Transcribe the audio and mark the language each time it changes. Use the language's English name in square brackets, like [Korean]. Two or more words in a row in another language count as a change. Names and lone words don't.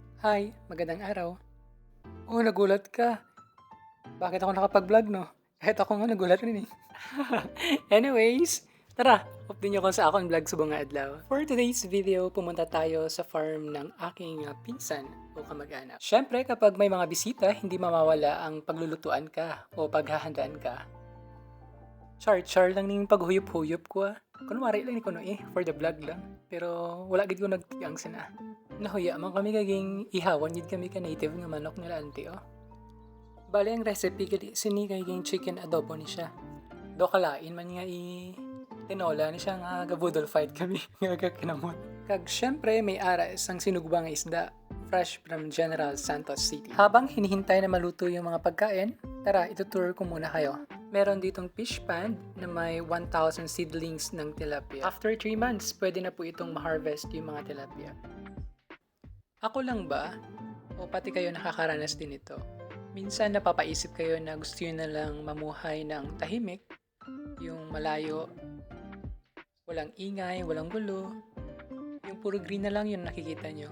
[Filipino] Hi, magandang araw. Oh, nagulat ka. Bakit ako nakapag-vlog, no? Kahit ako nga nagulat rin eh. [Hiligaynon] Anyways, tara, update niyo ko sa akong vlog subong nga adlaw. [English] For today's video, [Filipino] pumunta tayo sa farm ng aking pinsan o kamag-anak. Syempre, kapag may mga bisita, hindi mamawala ang paglulutuan ka o paghahandaan ka. [Hiligaynon] Char lang ning paghuyop-huyop ko ah. Kunwari lang ni kuno [English] for the vlog [Hiligaynon] lang. Pero wala gid ko nagtiang sana. Nahuya man kami kaging ihawan gid kami ka native nga manok nila auntie oh. Bale ang recipe gid sini kaging chicken adobo ni siya. Do kalain man nga tinola ni siya nga gabudol fight kami nga kinamot. Kag syempre may aras ang sinugba nga isda [English] fresh from [Hiligaynon] General Santos City. [Filipino] Habang hinihintay na maluto yung mga pagkain, tara itutour ko muna kayo. Meron ditong fish pond na may 1,000 seedlings ng tilapia. After 3 months, pwede na po itong ma-harvest yung mga tilapia. Ako lang ba? O pati kayo nakakaranas din ito? Minsan napapaisip kayo na gusto nyo na lang mamuhay ng tahimik, yung malayo, walang ingay, walang gulo, yung puro green na lang yung nakikita nyo.